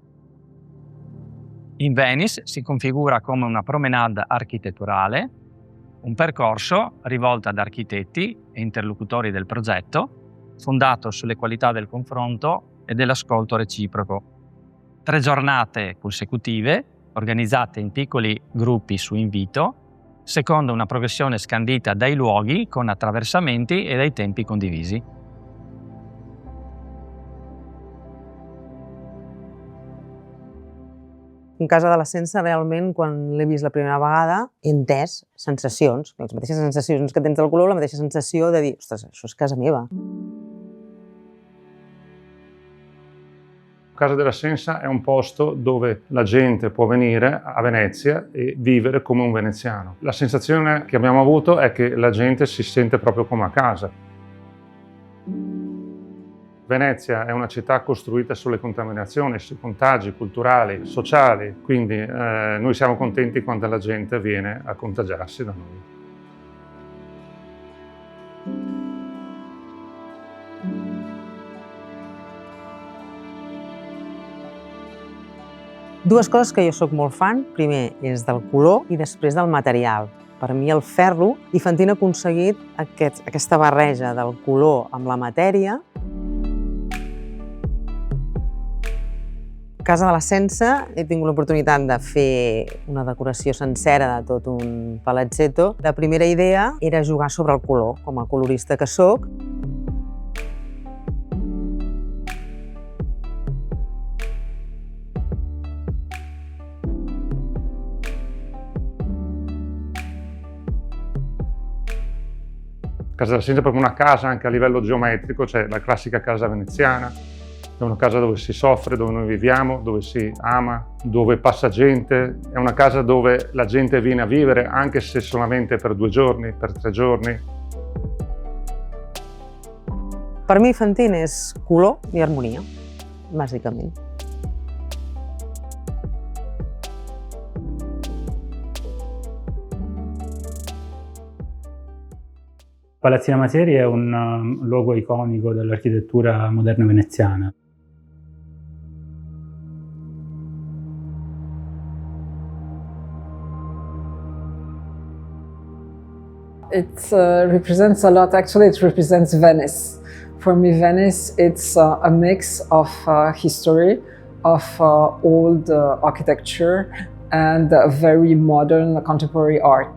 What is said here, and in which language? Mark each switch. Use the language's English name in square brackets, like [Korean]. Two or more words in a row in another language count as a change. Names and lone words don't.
[Italian] In Venice si configura come una promenade architetturale, un percorso rivolto ad architetti e interlocutori del progetto, fondato sulle qualità del confronto e dell'ascolto reciproco. 3 giornate consecutive, organizzate in piccoli gruppi su invito, secondo una progressione scandita dai luoghi con attraversamenti e dai tempi condivisi. [Catalan] En Casa de la Sense, realment, quan l'he vist la primera vegada, he entès sensacions, les mateixes sensacions que tens del color, la mateixa sensació de dir, ostres, això és casa meva. [Italian] Casa della Sensa è un posto dove la gente può venire a Venezia e vivere come un veneziano. La sensazione che abbiamo avuto è che la gente si sente proprio come a casa. Venezia è una città costruita sulle contaminazioni, sui contagi culturali, sociali, quindi noi siamo contenti quando la gente viene a contagiarsi da noi. [Catalan] Dues coses que jo sóc molt fan, primer és del color i després del material. Per mi el ferro, i Fantin ha aconseguit aquesta barreja del color amb la matèria. A Casa de la Sense he tingut l'oportunitat de fer una decoració sencera de tot un palazzetto. La primera idea era jugar sobre el color, com a colorista que sóc. [Italian] Casa della Sensa è proprio una casa anche a livello geometrico, cioè la classica casa veneziana. È una casa dove si soffre, dove noi viviamo, dove si ama, dove passa gente. È una casa dove la gente viene a vivere, anche se solamente per 2 giorni, per 3 giorni. [Catalan] Per mi Fantin és color i harmonia, bàsicament. [Italian] Palazzina Masieri è un luogo iconico dell'architettura moderna veneziana. [English] It represents a lot. Actually, it represents Venice. For me, Venice, it's a mix of history, of old architecture, and very modern contemporary art.